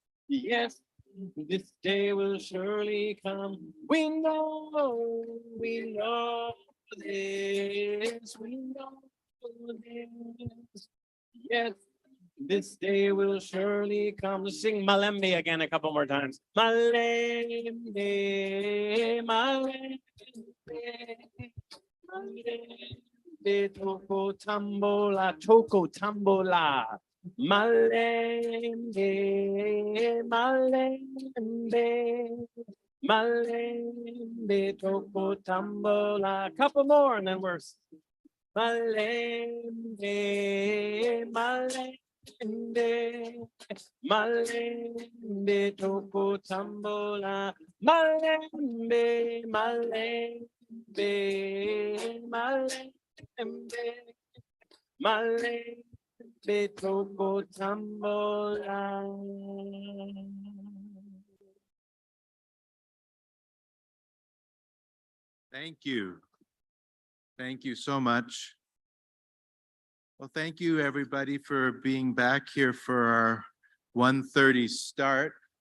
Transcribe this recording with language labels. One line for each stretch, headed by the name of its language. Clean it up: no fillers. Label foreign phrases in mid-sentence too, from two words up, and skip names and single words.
English: Yes, this day will surely come. We know this, we know this. Yes, this day will surely come. Sing Malembe again a couple more times.
Lingala: Malembe, Malembe, Malembe, Toko Tambola, Toko Tambola. Malembe, Malembe, Malembe, Toko Tambola.
English: Couple more and then we're
Lingala: Malembe, Malembe, Malembe, Toko Tambola. Malembe, Malembe, Malembe, Malembe, Toko Tambola.
English: Thank you. Thank you so much. Well, thank you, everybody, for being back here for our 1:30 start.